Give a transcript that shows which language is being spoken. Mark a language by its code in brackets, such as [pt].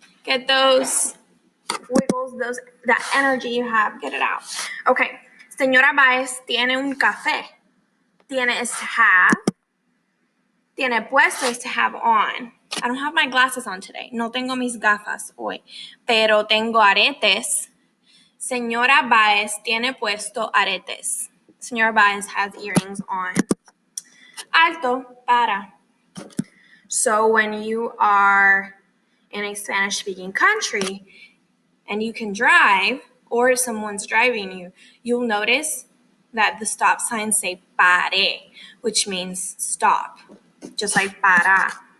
[en] Get those wiggles, that energy you have, get it out. Okay. [es] Señora Baez tiene un café. [en] Tiene is to have. Tiene puesto is to have on. I don't have my glasses on today. [es] No tengo mis gafas hoy. Pero tengo aretes. Señora Baez tiene puesto aretes. [en] Señora Baez has earrings on. Alto, para. So when you are in a Spanish-speaking country and you can drive, or if someone's driving you, you'll notice that the stop signs say pare, which means stop, just like para.